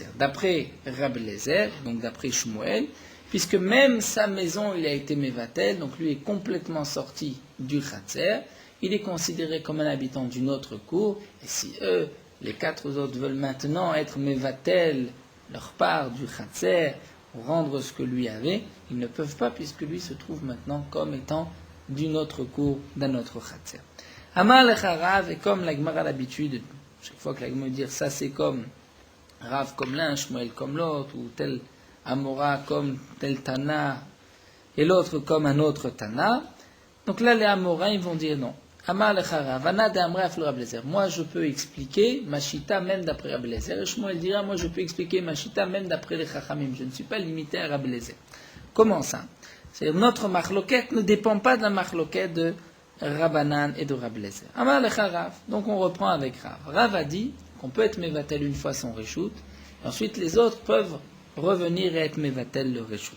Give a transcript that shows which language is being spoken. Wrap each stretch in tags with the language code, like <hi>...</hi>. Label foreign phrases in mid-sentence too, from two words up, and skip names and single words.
<fr>D'après Rabbi Lezer, donc d'après Shmuel, puisque même sa maison, il a été mevatel, donc lui est complètement sorti du khatser, il est considéré comme un habitant d'une autre cour, et si eux, les 4 autres veulent maintenant être mevatel, leur part du khatser, pour rendre ce que lui avait, ils ne peuvent pas puisque lui se trouve maintenant comme étant d'une autre cour, d'un autre khatser.</fr> <arc>אמר לך רב,</arc> <fr>et comme la Gemara a l'habitude, chaque fois que la Gemara dit ça c'est comme Rav comme l'un, Shmuel comme l'autre, ou tel Amora comme tel Tana, et l'autre comme un autre Tana, donc là les Amora ils vont dire non.</fr> <arc>אמר לך רב, אנא דאמרא אפילו רבי לעזר.</arc> <fr>Moi je peux expliquer ma chita même d'après Rabbi Lezer. Et Shmuel dira, moi je peux expliquer ma chita même d'après les Chachamim. Je ne suis pas limité à Rabbi Lezer. Comment ça? C'est-à-dire notre marloquette ne dépend pas de la marloquette de Rabbanan et de Rabbi Lezer.</fr> <arc>אמר לך רב.</arc> <fr>Donc on reprend avec Rav. Rav a dit qu'on peut être mevatel une fois son reshout, et ensuite les autres peuvent revenir et être mevatel le reshout.</fr>